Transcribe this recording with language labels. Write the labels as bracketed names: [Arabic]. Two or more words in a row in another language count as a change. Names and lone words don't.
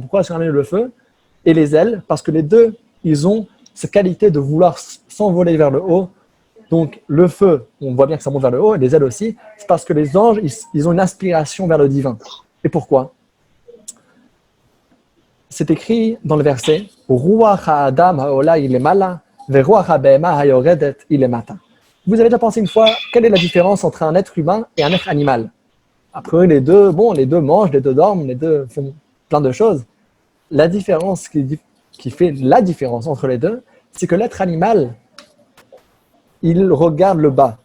[French] Pourquoi est-ce qu'on ramène le feu et les ailes ? Parce que les deux, ils ont cette qualité de vouloir s'envoler vers le haut. Donc le feu, on voit bien que ça monte vers le haut, et les ailes aussi, c'est parce que les anges, ils ont une aspiration vers le divin. Et pourquoi ? C'est écrit dans le verset « [Hebrew] רוח האדם העולה למעלה ורוח הבהמה הירדת למטה [French] » Vous avez déjà pensé une fois, quelle est la différence entre un être humain et un être animal ? Après, les deux mangent, les deux dorment, les deux font plein de choses. La différence qui fait la différence entre les deux, c'est que l'être animal, il regarde le bas.